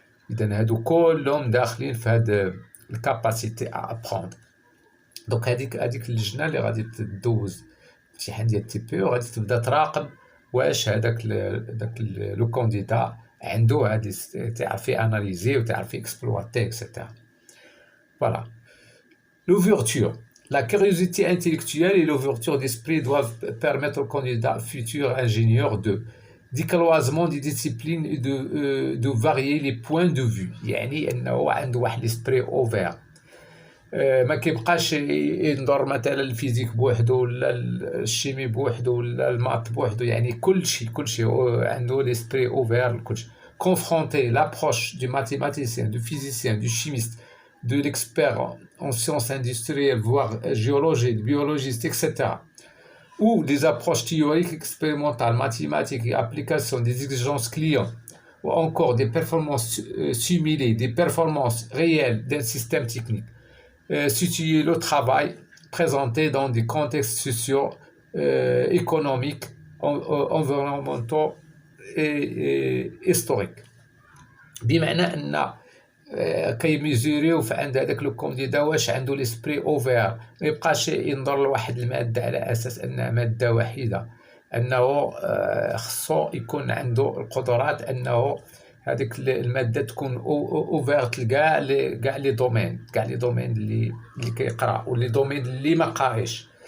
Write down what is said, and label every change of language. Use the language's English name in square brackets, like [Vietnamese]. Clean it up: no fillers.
[Arabic] إذن هادو كلهم داخلين في هاد الكاباسيتي [French] à apprendre. [Arabic] دونك هذيك اللجنه اللي غادي تدوز الامتحان ديال التي بي او غادي تبدا تراقب واش لو كانديدا عنده هاد تعرف اناليزي وتعرف اكسبلواتي اكسيتيرا. [French] Voilà. L'ouverture. La curiosité intellectuelle et l'ouverture d'esprit doivent permettre aux candidats futurs ingénieurs de décloisement des disciplines et de varier les points de vue. [Arabic] يعني انه عنده واحد [French] l'esprit ouvert. [Arabic] ما كيبقاش ينظر مثلا الفيزيك بوحده ولا الشيمي بوحده ولا المات بوحده، يعني كل شيء عنده l'esprit ouvert لكل شيء. [French] Confronter l'approche du mathématicien, du physicien, du chimiste, de l'expert en sciences industrielles, voire géologie, biologiste, etc., ou des approches théoriques, expérimentales, mathématiques et applications des exigences clients, ou encore des performances simulées, des performances réelles d'un système technique. Situer le travail présenté dans des contextes sociaux, économiques, environnementaux et historiques. [Arabic] بمعنى ان كيميزوريو في عند هذاك لو كونديدا واش عنده ليسبري اوفير، ما يبقاش ينظر لواحد الماده على اساس انها ماده وحيده، انه خصو يكون عنده القدرات انه هذيك الماده تكون اوفيرت لكاع لي دومين اللي كيقرا ولي دومين اللي ما قاريش.